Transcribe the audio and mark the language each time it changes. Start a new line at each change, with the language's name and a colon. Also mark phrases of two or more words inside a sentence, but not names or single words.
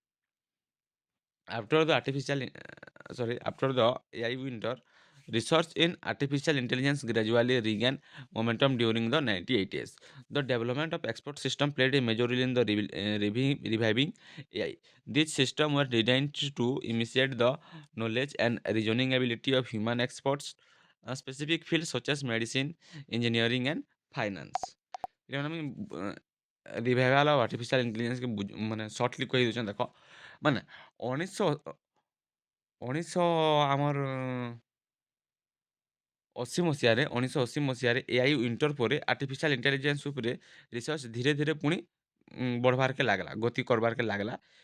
English: After the AI winter, research in artificial intelligence gradually regained momentum during the 1980s. The development of expert system played a major role in the reviving AI. These systems were designed to imitate the knowledge and reasoning ability of human experts, specific fields such as medicine, engineering, and finance.
Sambalpuri: ଏଇଟା ମାନେ
English: revival of artificial intelligence
Sambalpuri: ମାନେ ସର୍ଟଲି କହି ଦେଉଛନ୍ ଦେଖ ମାନେ 1980 ଆମର 1980 ମସିହାରେ
English: AI winter
Sambalpuri: ପରେ
English: artificial intelligence
Sambalpuri: ଉପରେ ରିସର୍ଚ୍ଚ ଧୀରେ ଧୀରେ ପୁଣି ବଢ଼ବାର୍କେ ଲାଗ୍ଲା, ଗତି କରବାର୍କେ ଲାଗ୍ଲା।